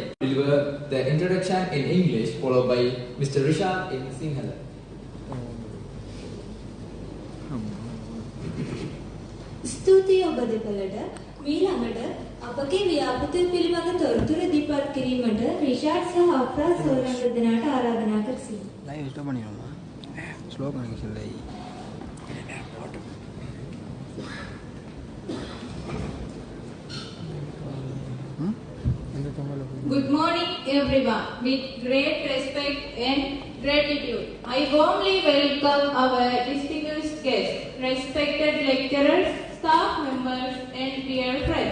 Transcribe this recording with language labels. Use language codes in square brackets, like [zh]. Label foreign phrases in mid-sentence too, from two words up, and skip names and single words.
[en] We will deliver the introduction in English, followed by Mr. Rishad in Sinhala. [si] ස්තුතියි ඔබ දෙපළට. ඊළඟට අපගේ ව්‍යාපෘතිය පිළිබඳ තොරතුරු ඉදිරිපත් කිරීමට රිෂාඩ් සහ අෆ්රා සෝරංග දෙනාට ආරාධනා කර සිටිනවා. [en] live stop [ta] பண்ணிடுமா ஸ்லோ பண்ணி சொல்லி [en] Good morning, everyone. With great respect and gratitude, I warmly welcome our distinguished guests, respected lecturers, staff members, and dear friends.